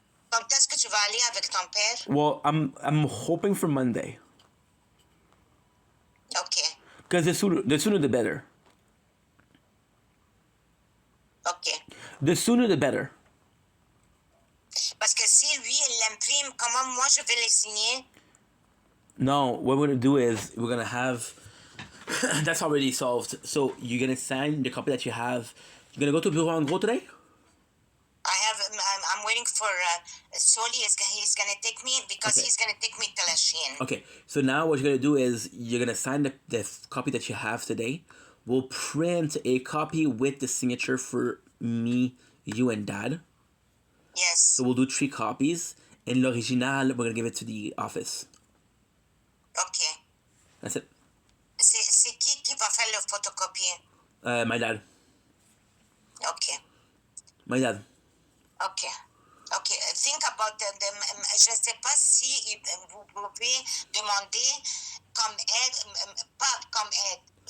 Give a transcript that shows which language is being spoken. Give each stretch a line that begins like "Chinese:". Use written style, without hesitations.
French: Quand est-ce que tu vas aller avec ton père?
English: Well, I'm hoping for Monday. Okay. Because the sooner the better. Okay. The sooner the better.
French: Parce que si lui il l'imprime, comment moi je vais les signer?
English: No, what we're gonna do is we're gonna have. That's already solved. So you're gonna sign the copy that you have. You're gonna go to Bureau en Gros today? I'm waiting for Soli. He's gonna take me because Okay. he's gonna take me to La Chine. Okay. So now what you're gonna do is you're gonna sign the copy that you have today. We'll print a copy with the signature for me, you, and Dad. Yes. So we'll do 3 copies. And l'original, we're gonna give it to the office. Okay. That's it.
French: C'est qui va faire le photocopie?
English: My dad. Okay. My dad. Okay. Okay. Think about
French: je ne sais pas si vous pouvez demander comme aide, pas comme aide.